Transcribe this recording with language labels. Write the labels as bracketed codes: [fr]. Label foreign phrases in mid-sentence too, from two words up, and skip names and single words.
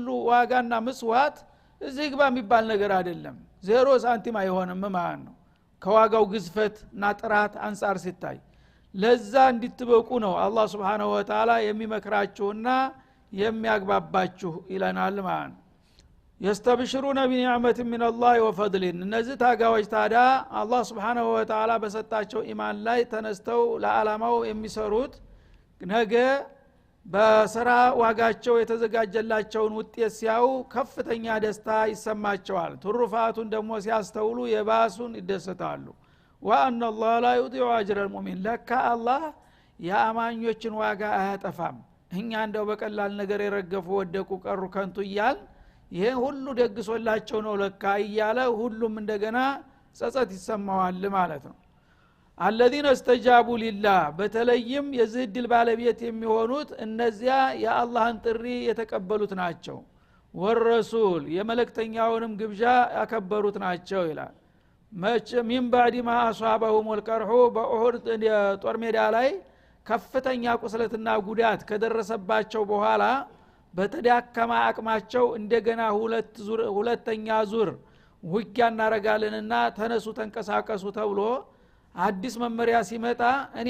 [am] ዋጋና መስዋዕት እዚህ ግባ የሚባል ነገር አይደለም። 0 ሳንቲም አይሆንም ማለት ነው ከዋጋው ግዝፈትና ጥራት አንፃር ሲታይ። ለዛ እንድትበቁ ነው አላህ [ar] سبحانه وتعالى [am] የሚመክራችሁና የሚያግባባችሁ ይለናል ማለት ነው። [ar] يستبشرون بنعمة من الله وفضل [am] እነዚህ ታጋዎች ታዲያ አላህ [ar] سبحانه وتعالى [am] በሰጣቸው ኢማን ላይ ተነስተው ለዓላማው የሚሰሩት ነገ በሥራ ዋጋቸው የተዘጋጀላቸውን ውጤት ሲያዩ ከፍተኛ ደስታ ይሰማቸዋል። ትሩፋቱን ደግሞ ሲያስተውሉ የባሱን ይደሰታሉ። [ar] وأن الله لا يضيع أجر المؤمن [am] ለካ አላህ የአማኞችን ዋጋ አያጠፋም። እኛ እንደው በቀላል ነገር የረገፉ ወደቁ ቀሩ ከንቱ ይያል ይሄ ሁሉ ደግሶላቸው ነው ለካ እያለ ሁሉም እንደገና ጸጸት ይሰማዋል ማለት ነው። [ar] الذين استجابوا لله [am] በተለይም የዚህ ድል ባለቤት የሚሆኑት እነዚያ የአላህን ጥሪ የተቀበሉት ናቸው። ወረሱል የመለክተኛውንም ግብዣ ያከበሩት ናቸው ይላል። [ar] من بعد ما اصابهم القرح [am] በኡሁድ ጦር ሜዳ ላይ ከፍተኛ ቁስለትና ጉዳት ከደረሰባቸው በኋላ በተዳከማ አቅማቸው እንደገና ሁለተኛ ዙር ውጊያ እናረጋለንና ተነሱ ተንቀሳቀሱ ተብሎ አዲስ መመሪያ ሲመጣ እኔ